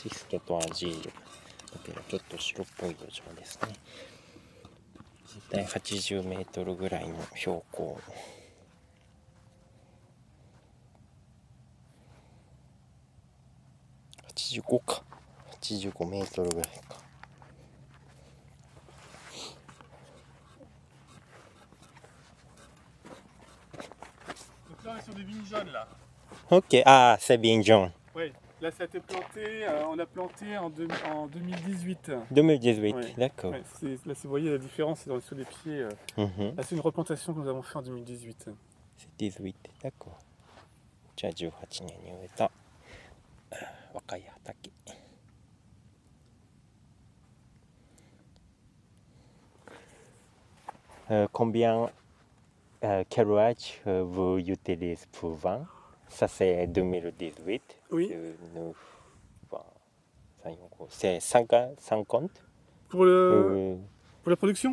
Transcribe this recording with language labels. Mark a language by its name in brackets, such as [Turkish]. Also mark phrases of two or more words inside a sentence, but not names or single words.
[Japanese] シストとアジールだけどちょっと白っぽい土壌ですね。絶対80メートルぐらいの標高。85か。85メートルぐらいか。 [French] Donc là, on est sur des vignes jaunes là. Ok, ah, c'est bien jaune. Oui, là ça a été planté, on a planté en 2018. 2018, Ouais. d'accord. Ouais, là, vous voyez la différence, c'est sur les pieds. Mhm. Là, c'est une replantation que nous avons fait en 2018. C'est 18, d'accord. [Japanese] じゃあ18年に植えた若い畑。 [French] Combien carruages vous utilisez pour vendre? Ça c'est 2018. Oui. 9, 20, 5, c'est 50? Pour la production?